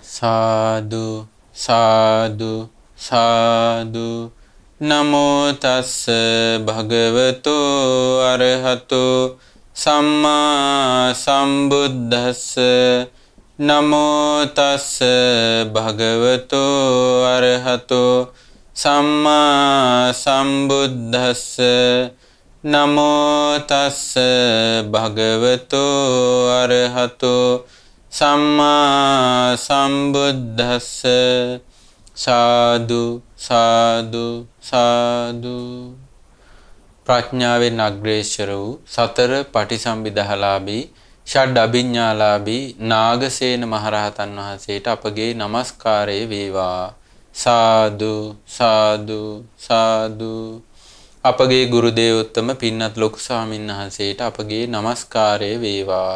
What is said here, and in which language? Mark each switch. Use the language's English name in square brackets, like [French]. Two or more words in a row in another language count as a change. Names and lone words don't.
[Pali] සාදු සාදු සාදු නමෝ තස්ස භගවතු අරහතු සම්මා සම්බුද්දස්ස නමෝ තස්ස භගවතු අරහතු සම්මා සම්බුද්දස්ස නමෝ තස්ස භගවතු අරහතු සම්මා සම්බුද්දස්ස සාදු සාදු සාදු [Sinhala] ප්‍රඥාවෙන් අග්‍රේසර වූ සතර පටිසම්භිදාලාභී ෂඩ් අභිඥාලාභී නාගසේන මහරහතන් වහන්සේට අපගේ নমස්කාරය වේවා. [Pali] සාදු සාදු සාදු [Sinhala] අපගේ ගුරු දේවෝත්තම පින්වත් ලොකු ස්වාමීන් වහන්සේට අපගේ নমස්කාරය වේවා.